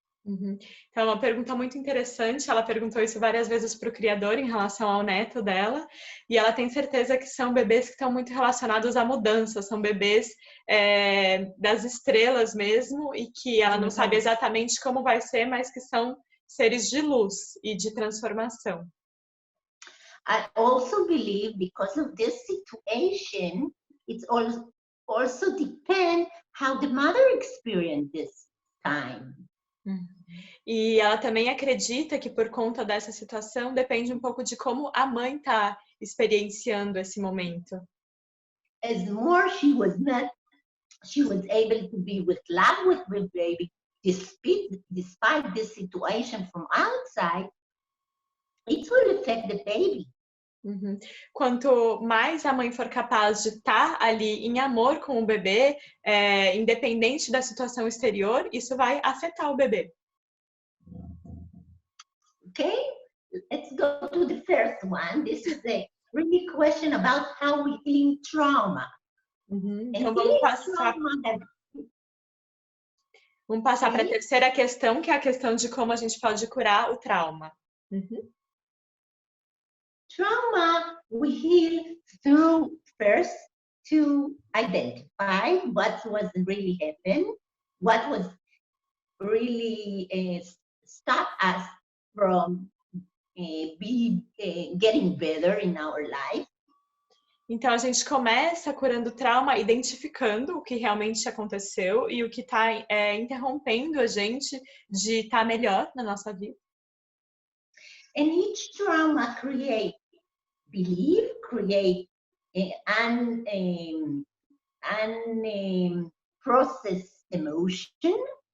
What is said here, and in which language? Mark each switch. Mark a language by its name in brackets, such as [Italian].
[Portuguese] Então, é uma pergunta muito interessante. Ela perguntou isso várias vezes para o criador em relação ao neto dela, e ela tem certeza que são bebês que estão muito relacionados à mudança, são bebês das estrelas mesmo, e que ela não sabe exatamente como vai ser, mas que são seres de luz e de transformação. [English] I also believe because of this situation, it's also depend how the mother experienced this time. [Portuguese] E ela também acredita que por conta dessa situação depende um pouco de como a mãe está experienciando esse momento. [English] As more she was able to be with love with the baby, despite this situation from outside, it will affect the baby. [Portuguese] Quanto mais a mãe for capaz de estar ali em amor com o bebê, independente da situação exterior, isso vai afetar o bebê. [English] Okay, let's go to the first one. This is a really question about how we heal trauma. [Portuguese] Então vamos passar para a terceira questão, que é a questão de como a gente pode curar o trauma. [English] Trauma we heal through first to identify what was really happened, what was really stop us from getting better in our life. [Portuguese] Então a gente começa curando o trauma, identificando o que realmente aconteceu e o que está interrompendo a gente de estar melhor na nossa vida. [English] And each trauma create belief, create unprocessed emotion.